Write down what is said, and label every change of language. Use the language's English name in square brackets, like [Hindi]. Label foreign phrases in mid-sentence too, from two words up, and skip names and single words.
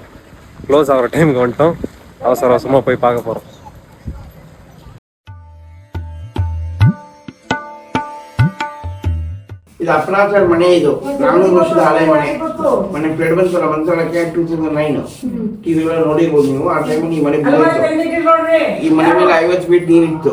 [Tamil] க்ளோஸ் ஆகிற டைமுக்கு வந்துட்டோம். அவசர அவசரமாக போய் பார்க்க போகிறோம். [Kannada] ಇದು ಅಪನಾಚಾರ ಮನೆ. ಇದು 400 ವರ್ಷದ ಹಳೆ ಮನೆ ಪೆಡ್ಬನ್ಸಲ ಮಂತ್ರಾಲಯಕ್ಕೆ 2009 ಟಿವಿಗಳಲ್ಲಿ ನೋಡಿರ್ಬೋದು ನೀವು. ಆ ಟೈಮಿಗೆ ಈ ಮನೆ ಬಿದ್ದಿತ್ತು. ಈ ಮನೆ ಮೇಲೆ 50 ಫೀಟ್ ನೀರಿತ್ತು.